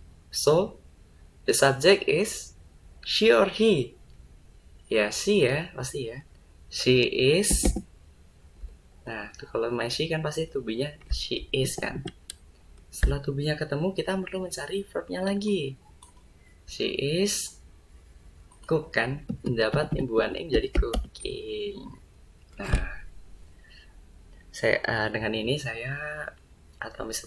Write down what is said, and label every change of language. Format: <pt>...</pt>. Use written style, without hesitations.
<en>So, the subject is she or he.</en> <id>Ya, she ya, pasti ya. She is. Nah, kalau my she kan pasti to be-nya she is kan. Setelah to be-nya ketemu, kita perlu mencari verb-nya lagi. She is cook kan, mendapat imbuhan ing jadi cooking. Nah, dengan ini saya atau Mr.</id>